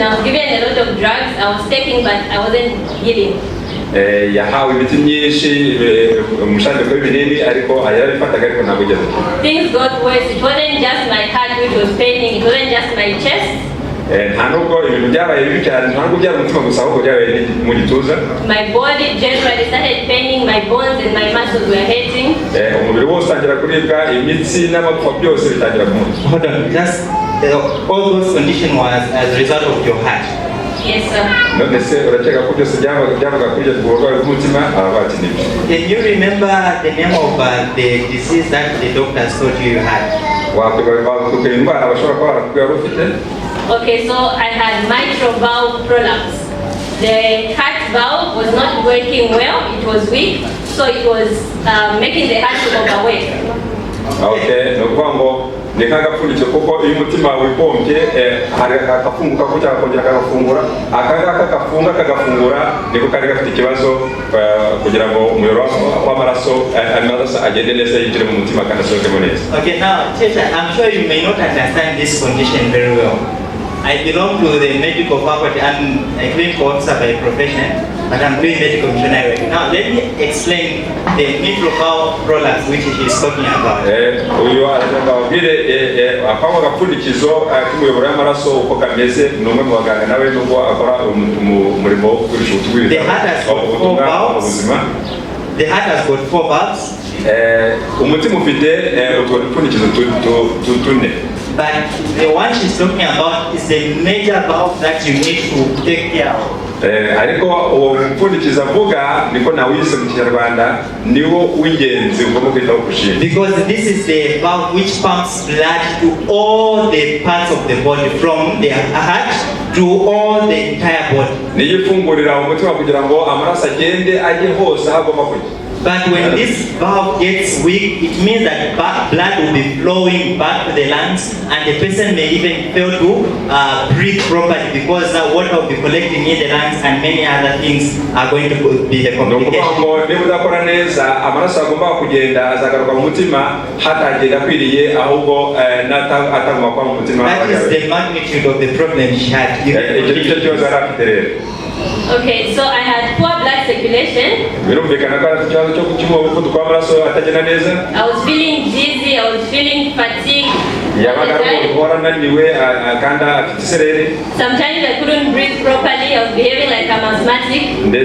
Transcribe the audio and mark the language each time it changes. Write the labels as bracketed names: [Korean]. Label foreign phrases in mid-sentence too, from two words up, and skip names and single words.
[English] I was given a lot of drugs I was taking, but I wasn't healing. [Kinyarwanda] Yahawe imiti myinshi umushandiko w'ibinini ariko yarabifataga ariko ntabwo ugeze. [English] Things got worse. It wasn't just my heart which was paining. It wasn't just my chest. [Kinyarwanda] ntanubwo ibintu byabaye bibi cyane, ntabwo byari umutima gusa ahubwo byabaye mu gituza. [English] My body generally started paining, my bones and my muscles were hurting. [Kinyarwanda] Umubiri wose utangira kuribwa, imitsi n'amapfa byose bitangira kumurya. [English] Hold on, just all those conditions was as a result of your heart. Yes, sir. [Kinyarwanda] None se urakeka ko byose byabaga kuri ubwo burwayi bw'umutima? Bati nibyo. [English] Can you remember the name of the disease that the doctors told you had? [Kinyarwanda] Wakwibuka indwara bashobora kuba barakubwira wari ufite? [English] Okay, so I had mitral valve prolapse. The heart valve was not working well, it was weak, so it was making the heart to overwork. [Kinyarwanda] Okay, no kuvuga ngo ni nk'agapfundikiro kuko iyo umutima wipompye hari agafunguka ko cyangwa kongera kagafungura, akangaka gafunga kagafungura niko kari gafite ikibazo kugira ngo umuyoboro w'amaraso agende neza yinjire mu mutima kandi asohokemo neza. [English] Okay, now teacher, I'm sure you may not understand this condition very well. I belong to the medical faculty. I'm a clinical officer by profession, but I'm doing medical missionary. Now let me explain the mitral valve prolapse which he is talking about. [Kinyarwanda] Uyu arababwire akaba gapfundikizo k'umuyoboro w'amaraso uko kameze, n'umwe mu baganga nawe nubwo akora umurimo wo kugurisha ubutumwa. [English] The heart has got 4 valves. The heart has got 4 valves. [Kinyarwanda] Umutima ufite utwo dupfundikizo tune. [English] But the one she's talking about is the major valve that you need to take care of. [Kinyarwanda] Ariko uwo mupfundikizo avuga niko nawise mu Kinyarwanda niwo w'ingenzi ugomba kwitaho kurusha. [English] Because this is the valve which pumps blood to all the parts of the body, from the heart to all the entire body. [Kinyarwanda] Niyo ifungurira umutima kugira ngo amaraso agende ajye hose aho agomba kujya. [English] But when this valve gets weak, it means that blood will be flowing back to the lungs, and the person may even fail to breathe properly because water will be collecting in the lungs, and many other things are going to be the complication. [Kinyarwanda] Niba udakora neza amaraso agomba kugenda azagaruka mu mutima hatagenda akwiriye ahubwo atagomba kuba mu mutima. [English] That is the magnitude of the problem she had. Okay, so I had poor blood circulation. I was feeling dizzy, I was feeling fatigued. Sometimes I couldn't breathe properly, I was behaving like I'm asthmatic.